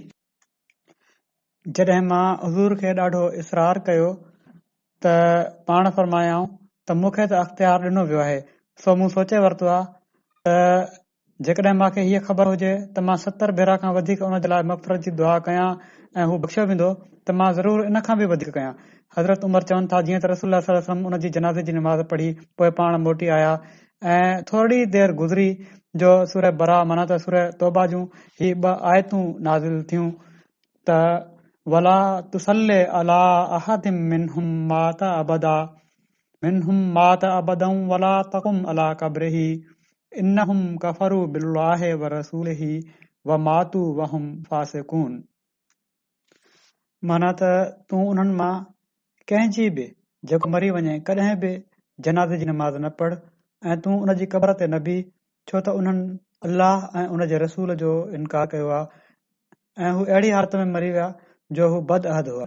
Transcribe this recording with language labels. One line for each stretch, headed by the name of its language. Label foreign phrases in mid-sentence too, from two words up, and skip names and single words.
Sindhi: जॾहिं मां हज़ूर खे ॾाढो इसरार कयो त पाण फरमायाऊं त मूंखे त अख़्तियार ॾिनो वियो आहे, सो मूं सोचे वरितो आहे त जेकॾहिं मूंखे हीअ ख़बर हुजे त मां 70 भेरा खां वधीक उन जे लाइ मग़फ़िरत जी दुआ कयां ऐं हू बख़्शियो वेंदो त मां ज़रूरु इन खां बि वधीक कयां। हज़रत उमर चवनि था, जीअं त रसूलुल्लाह
Arabic: صلى الله عليه وسلم
Sindhi: उन जी जनाज़े जी नमाज़ पढ़ी पोइ पाण मोटी आया ऐं थोरी देर गुज़री जो सूरह बरा माना त सूरह तौबा जूं ही 2 आयतूं नाज़िल थियूं त
Arabic: ولا تصل على أحد منهم مات أبدا منهم مات أبدا ولا تقم على قبره إنهم كفروا بالله ورسوله وماتوا وهم فاسقون.
Sindhi: माना त तूं उन्हनि मां कंहिंजी बि जेको मरी वञे कॾहिं बि जनाज़े जी नमाज़ न पढ़ ऐं तूं उन जी क़बर ते न बीह, छो त उन्हनि अल्लाह ऐं उन जे रसूल जो इनकार कयो आहे ऐं हू अहिड़ी हालत में मरी विया जो हू बद अहद हुआ।